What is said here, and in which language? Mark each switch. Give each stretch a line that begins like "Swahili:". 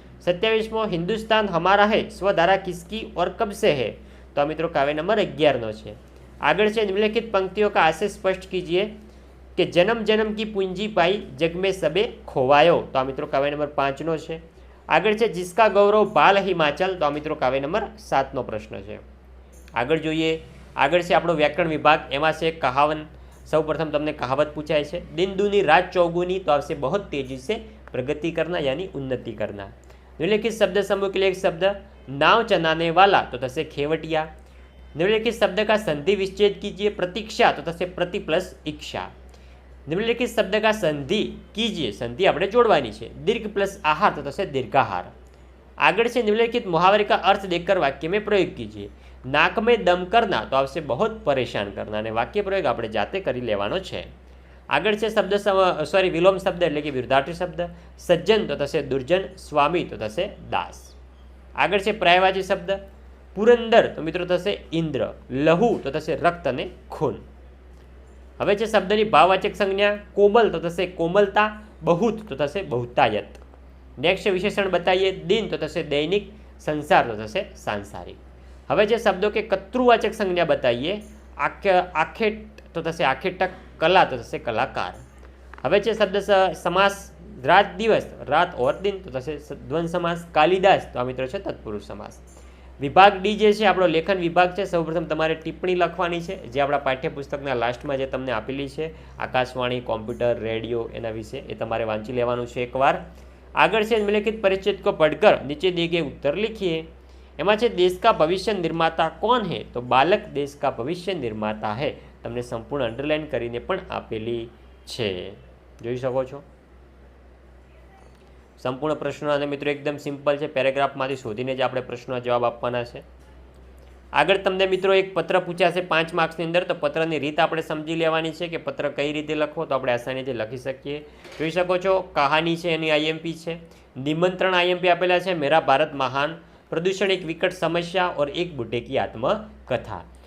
Hindi: 27मो हिंदुस्तान हमारा है स्वधारा किसकी और कब से है, तो आ मित्रों काव्य नंबर 11 છે।
Gujarati: આગળ છે
Hindi: निम्नलिखित पंक्तियों का आशय स्पष्ट कीजिए कि जन्म जन्म की पूंजी पाई जग में सबे खोवायो, तो आ मित्रों काव्य नंबर 5 છે।
Gujarati: આગળ છે
Hindi: जिसका गौरव बाल हिमाचल, तो आ मित्रों काव्य नंबर 7 प्रश्न છે।
Gujarati: આગળ જોઈએ, આગળ છે આપણો વ્યાકરણ વિભાગ, એમાં છે કહાવત। સૌ પ્રથમ તમને કહાવત પૂછાય છે,
Hindi: दिन दूनी रात चौगुनी, तो आपसे बहुत तेजी से प्रगति करना यानी उन्नति करना। निम्नलिखित शब्द समूह के लिए एक शब्द नाव चलाने वाला, तो थશે खेवटिया। निम्नलिखित शब्द का संधि विच्छेद कीजिए, प्रतीक्षा तो थશે प्रति प्लस इच्छा। निम्नलिखित शब्द का संधि कीजिए, संधि
Gujarati: આપણે જોડવાની છે,
Hindi: दीर्घ प्लस आहार तो થશે दीर्घाहार।
Gujarati: આગળ છે
Hindi: निम्नलिखित मुहावरे का अर्थ देखकर वाक्य में प्रयोग कीजिए, नाक में दम करना तो આવશે बहुत परेशान करना,
Gujarati: અને વાક્ય પ્રયોગ આપણે જાતે કરી લેવાનો છે। આગળ છે શબ્દ વિલોમ શબ્દ એટલે કે વિરુદ્ધાર્થી શબ્દ, સજ્જન તો થશે દુર્જન, સ્વામી તો થશે દાસ। આગળ છે પર્યાયવાચી શબ્દ, પુરંદર તો મિત્રો થશે ઇન્દ્ર, લહુ તો થશે રક્ત અને ખૂન। હવે છે શબ્દની ભાવવાચક સંજ્ઞા, કોમલ તો થશે કોમલતા, બહુત તો થશે બહુતાયત। નેક્સ્ટ વિશેષણ બતાવીએ, દિન તો થશે દૈનિક, સંસાર તો થશે સાંસારિક। હવે જે શબ્દો કે કર્તૃવાચક સંજ્ઞા બતાવીએ, આખેટ તો થશે આખેટક, કલા તો થશે કલાકાર। હવે છે શબ્દ સમાસ, રાત દિવસ, રાત ઓર દિન તો થશે દ્વંદ સમાસ, કાલિદાસ તો આ મિત્રો છે તત્પુરુષ સમાસ। વિભાગ ડી જે છે આપણો લેખન વિભાગ છે। સૌપ્રથમ તમારે ટિપ્પણી લખવાની છે, જે આપણા પાઠ્યપુસ્તકના લાસ્ટમાં જે તમને આપેલી છે, આકાશવાણી, કોમ્પ્યુટર, રેડિયો, એના વિશે એ તમારે વાંચી લેવાનું છે એકવાર। આગળ છે નિમ્નલિખિત
Hindi: परिच्छेद को पढ़कर नीचे दिए गए उत्तर लिखिए।
Gujarati: એમાં છે
Hindi: देश का भविष्य निर्माता कौन है, तो बालक देश का भविष्य निर्माता है,
Gujarati: તમને સંપૂર્ણ અંડરલાઇન કરીને પણ આપેલી છે, જોઈ શકો છો। સંપૂર્ણ પ્રશ્નો અને મિત્રો એકદમ સિમ્પલ છે, પેરેગ્રાફમાંથી શોધીને જ આપણે પ્રશ્નનો જવાબ આપવાના છે। આગળ તમને મિત્રો એક પત્ર પૂછાશે 5 માર્ક્સની અંદર, તો પત્રની રીત આપણે સમજી લેવાની છે કે પત્ર કઈ રીતે લખવો, તો આપણે આસાનીથી લખી શકીએ। જોઈ શકો છો કહાની છે એની આઈએમપી છે, નિમંત્રણ આઈએમપી આપેલા છે, મેરા ભારત મહાન, પ્રદૂષણ એક વિકટ સમસ્યા और एक બુઢે કી આત્મકથા।